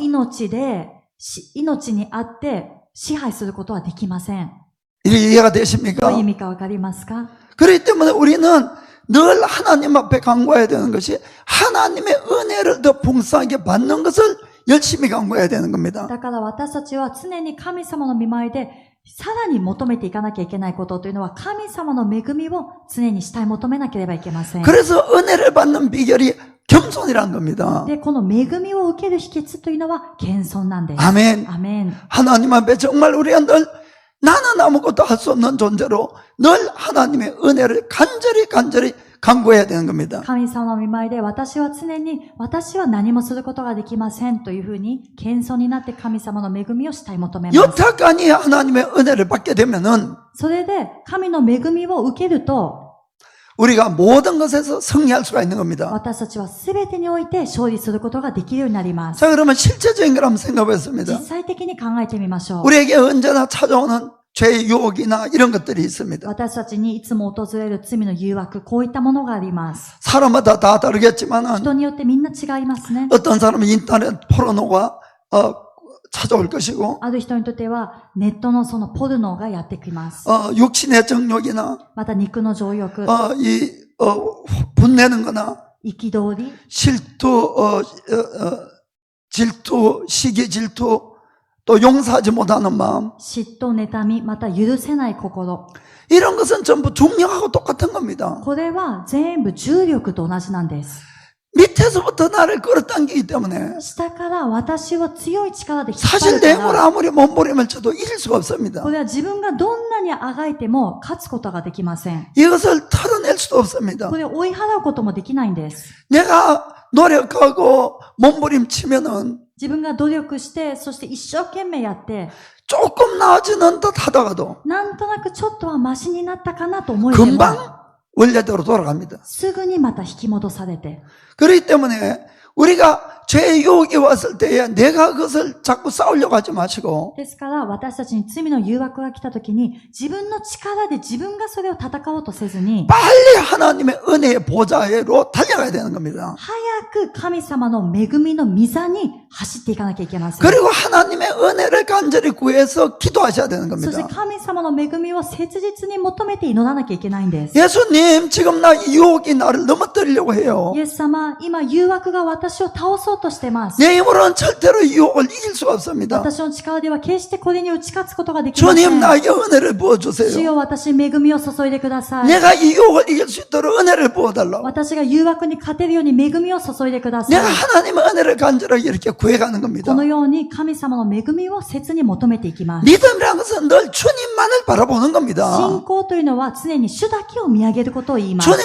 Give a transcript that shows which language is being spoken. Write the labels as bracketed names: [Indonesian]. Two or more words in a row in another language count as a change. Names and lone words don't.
[Japanese] 命にあって支配することはできません。 [Korean] 이게 이해가 [Japanese] どういう [Korean] 되십니까? [Japanese] 意味かわかりますか？ [Korean] 그렇기 때문에 우리는 늘 하나님 앞에 간구해야 되는 것이 하나님의 은혜를 더 풍성하게 받는 것을 열심히 간구해야 되는 겁니다. [Japanese] だから私たちは常に神様の御前でさらに求めていかなきゃいけないことというのは神様の恵みを常にしたい求めなければいけません。 [Korean] 그래서 은혜를 받는 비결이 겸손이라는 겁니다. [Japanese] で、この恵みを受ける秘訣というのは謙遜なんです。 [Korean] 아멘. [Japanese] アメン。 [Korean] 하나님 앞에 정말 우리가 늘 나는 아무것도 할 수 없는 존재로 늘 하나님의 은혜를 간절히 간구해야 되는 겁니다. [Japanese] 神様の御前で私は常に私は何もすることができませんというふうに謙遜になって神様の恵みをしたい求めます。 [Korean] 여타까지 하나님의 은혜를 받게 되면은 [Japanese] それで神の恵みを受けると [Korean] 우리가 모든 것에서 승리할 수가 있는 겁니다. [Japanese] 私たちは全てにおいて勝利することができるようになります。 [Korean] 자, 그러면 실제적인 걸 한번 생각해보겠습니다. [Japanese] 実際的に考えてみましょう。 [Korean] 우리에게 언제나 찾아오는 죄의 유혹이나 이런 것들이 있습니다. [Japanese] 私たちにいつも訪れる罪の誘惑、こういったものがあります。 [Korean] 사람마다 다 다르겠지만은 [Japanese] 人によってみんな違いますね。 [Korean] 어떤 사람은 인터넷 포르노가 찾아올 것이고 [Japanese] ある人にとってはネットのそのポルノがやってきます。 [Korean] 육신의 정욕이나 [Japanese] また肉の情欲、 [Korean] 분내는 거나 [Japanese] 憤り、 [Korean] 질투, 질투, 시기 질투, 또 용서하지 못하는 마음. [Japanese] 嫉妬、妬み、また許せない心。 [Korean] 이런 것은 전부 중력하고 똑같은 겁니다. [Japanese] これは全部重力と同じなんです。 [Korean] 밑에서부터 나를 끌어당기기 때문에 [Japanese] 下から私を強い力で引っ張 [Korean] 사실 [Japanese] る [Korean] 내 [Japanese] か [Korean] 몸을 [Japanese] ら、 [Korean] 아무리 몸부림을 쳐도 이길 수가 없습니다. [Japanese] これは自分がどんなにあがいても勝つことができません。 [Korean] 이것을 털어낼 수도 없습니다. [Japanese] これを追い払うこともできないんです。 [Korean] 내가 노력하고 몸부림치면은 [Japanese] 自分が努力して、そして一生懸命やって、 [Korean] 조금 나아지는 듯 하다가도 [Japanese] なんとなくちょっとはマシになったかなと思えても、 [Korean] 금방 원래대로 돌아갑니다. [Japanese] すぐにまた引き戻されて。 [Korean] 그렇기 때문에 우리가 죄의 유혹이 왔을 때에 내가 그것을 자꾸 싸우려고 하지 마시고 [Japanese] ですから私たちに罪の誘惑が来た時に自分の力で自分がそれを戦おうとせずに [Korean] 빨리 하나님의 은혜의 보좌로 달려가야 되는 겁니다. [Japanese] 早く神様の恵みの御座に走っていかなきゃいけません。 [Korean] 그리고 하나님의 은혜를 간절히 구해서 기도하셔야 되는 [Japanese] そして [Korean] 겁니다. [Japanese] 神様の恵みを切実に求めて祈らなきゃいけないんです。 [Korean] 예수님, 지금 나 유혹이 나를 넘어뜨리려고 해요. [Japanese] イエス様、今誘惑が私を倒そうとしてます。 [Korean] 내 힘으로는 절대로 유혹을 이길 수가 없습니다. [Japanese] 私の力では決してこれに打ち勝つことができませ [Korean] 주님, [Japanese] ん。 [Korean] 나에게 은혜를 [Japanese] 主 [Korean] 부어주세요. [Japanese] よ、私に恵みを注いでください。 [Korean] 내가 이 유혹을 이길 수 있도록 은혜를 부어달라고. [Japanese] 私が誘惑に勝てるように恵みを注いでくださ [Korean] 내가 [Japanese] い。 [Korean] 하나님의 은혜를 간절하게 이렇게 구해가는 겁니다. [Japanese] このように神様の恵みを切に求めていきます。 [Korean] 믿음이라는 것은 늘 주님만을 바라보는 겁니다. [Japanese] 信仰というのは常に主だけを見上げることを言います。